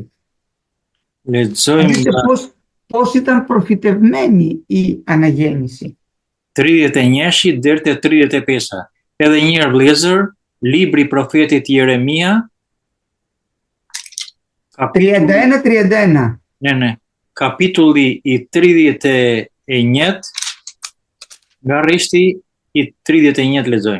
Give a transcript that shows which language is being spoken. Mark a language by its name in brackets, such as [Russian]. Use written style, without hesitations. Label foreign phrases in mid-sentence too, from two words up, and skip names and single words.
[Albanian] lexojmë [Greek] Δείτε [Albanian] nga [Greek] πώς ήταν προφητευμένη η αναγέννηση. [Albanian] 31 deri te 35. Edhe një herë vëllezër, libri i profetit Jeremia, 31. kapitulli i 31, nga rreshti i 31 lexojmë.